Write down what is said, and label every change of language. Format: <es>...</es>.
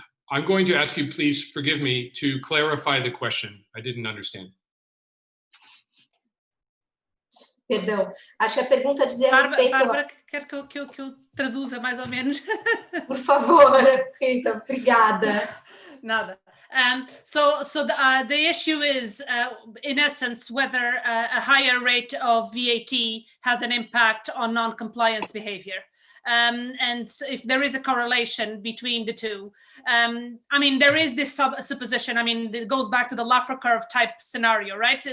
<en>I'm going to ask you, please forgive me, to clarify the question. I didn't understand.</en> <pt>Perdão, acho que a pergunta dizia a respeito... Bárbara, quer que eu traduza mais ou menos? Por favor, Rita, obrigada. Nada.</pt> <en>So the issue is, in essence, whether a higher rate of VAT has an impact on non-compliance behavior. And if there is a correlation between the two. I mean, there is this supposition. I mean, it goes back to the Laffer curve type scenario, right?</en>